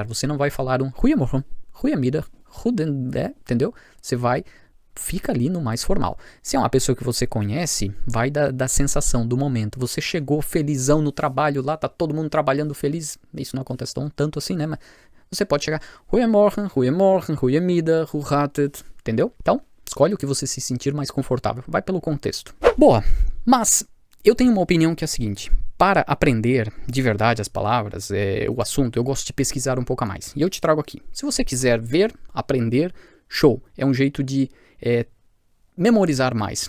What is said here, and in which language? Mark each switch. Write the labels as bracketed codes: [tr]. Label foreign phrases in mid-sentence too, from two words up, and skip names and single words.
[pt] Você não vai falar um [nl] goeiemorgen, goeiemiddag, [pt] entendeu? Você fica ali no mais formal. Se é uma pessoa que você conhece, vai da sensação do momento. Você chegou felizão no trabalho, lá tá todo mundo trabalhando feliz. Isso não acontece tanto assim, né? Mas você pode chegar, [nl] goeiemorgen, goeiemiddag, hoe gaat het? [pt] Entendeu? Então, escolhe o que você se sentir mais confortável. Vai pelo contexto. Boa, mas eu tenho uma opinião que é a seguinte. Para aprender de verdade as palavras, o assunto, eu gosto de pesquisar um pouco a mais. E eu te trago aqui. Se você quiser ver, aprender, show. É um jeito de memorizar mais.